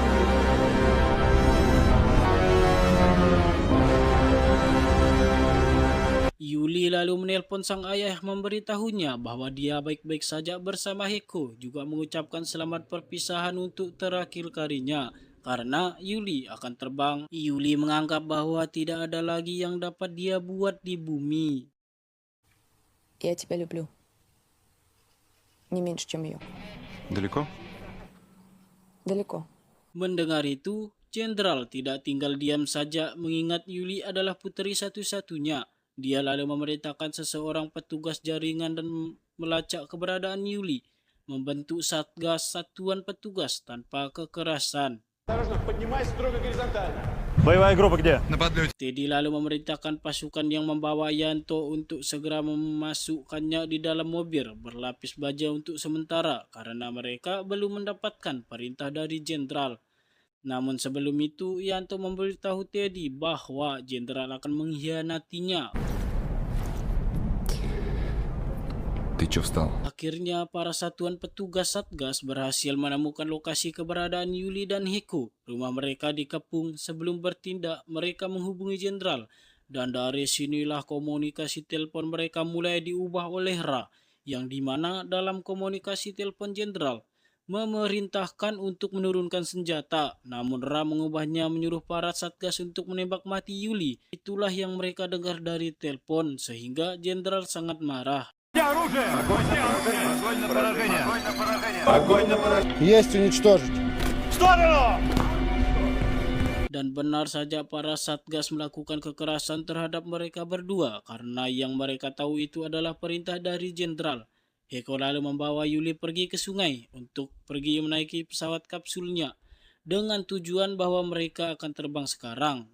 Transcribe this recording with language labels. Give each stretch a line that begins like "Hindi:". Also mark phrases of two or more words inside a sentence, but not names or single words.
Indonesian: Yuli lalu menelpon sang ayah memberitahunya bahwa dia baik-baik saja bersama Heko, juga mengucapkan selamat perpisahan untuk terakhir kalinya karena Yuli akan terbang. Yuli menganggap bahwa tidak ada lagi yang dapat dia buat di bumi.
Russian: Я тебя люблю. Не меньше, чем ее. Далеко? Далеко.
Indonesian: Mendengar itu, Jenderal tidak tinggal diam saja mengingat Yuli adalah puteri satu-satunya. Dia lalu memerintahkan seseorang petugas jaringan dan melacak keberadaan Yuli, membentuk Satgas Satuan Petugas tanpa kekerasan.
Russian: Боевая группа где?
Indonesian: Teddy lalu memerintahkan pasukan yang membawa Yanto untuk segera memasukkannya di dalam mobil berlapis baja untuk sementara karena mereka belum mendapatkan perintah dari Jenderal. Namun sebelum itu, Yanto memberitahu Teddy bahwa Jenderal akan mengkhianatinya.
Russian: Ты чё встал?
Indonesian: Akhirnya, para satuan petugas Satgas berhasil menemukan lokasi keberadaan Yuli dan Heko. Rumah mereka dikepung. Sebelum bertindak, mereka menghubungi Jenderal. Dan dari sinilah komunikasi telepon mereka mulai diubah oleh Ra, yang dimana dalam komunikasi telepon Jenderal memerintahkan untuk menurunkan senjata, namun Ra mengubahnya menyuruh para Satgas untuk menembak mati Yuli. Itulah yang mereka dengar dari telepon, sehingga Jenderal sangat marah.
Russian: Есть уничтожить.
Indonesian: Dan benar saja para Satgas melakukan kekerasan terhadap mereka berdua, karena yang mereka tahu itu adalah perintah dari Jenderal. Heko lalu membawa Yuli pergi ke sungai untuk pergi menaiki pesawat kapsulnya dengan tujuan bahwa mereka akan terbang sekarang.